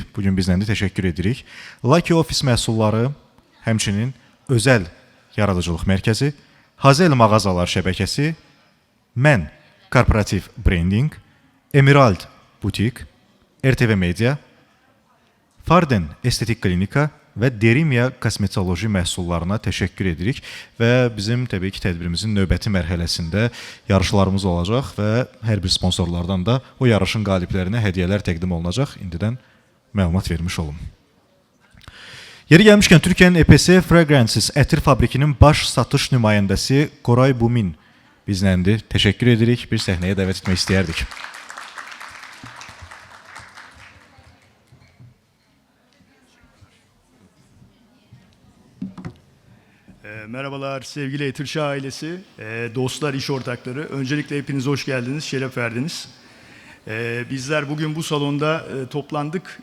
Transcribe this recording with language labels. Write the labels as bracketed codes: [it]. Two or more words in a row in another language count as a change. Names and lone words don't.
[az] Bugün bizlə də təşəkkür edirik. Lucky Office məhsulları, həmçinin özəl yaradıcılıq mərkəzi, Hazel mağazalar şəbəkəsi, Mən Korporativ Branding, Emerald Butik, RTV Media, Farden Estetik Klinika və Derimia kosmetoloji məhsullarına təşəkkür edirik və bizim təbii ki tədbirimizin növbəti mərhələsində yarışlarımız olacaq və hər bir sponsorlardan da o yarışın qaliblərinə hədiyyələr təqdim olunacaq. İndidən məlumat vermiş olum. Yeri gəlmişkən Türkiyənin EPS Fragrances ətir fabrikinin baş satış nümayəndəsi Koray Bumin bizləndir. Təşəkkür edirik. Bir səhnəyə dəvət etmək istəyərdik. [tr] Merhabalar sevgili Etirşah ailesi, dostlar, iş ortakları. Öncelikle hepiniz hoş geldiniz, şeref verdiniz. Bizler bugün bu salonda toplandık.